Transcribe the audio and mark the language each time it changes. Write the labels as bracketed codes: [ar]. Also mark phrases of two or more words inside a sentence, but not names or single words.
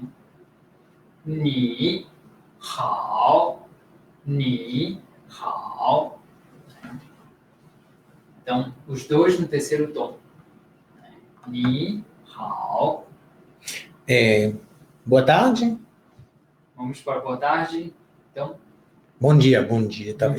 [zh] 你，好，你，好. [pt] Então, os dois no terceiro tom. [zh] 你，好. [pt] Boa tarde. Vamos para boa tarde. Então, bom dia, bom talvez.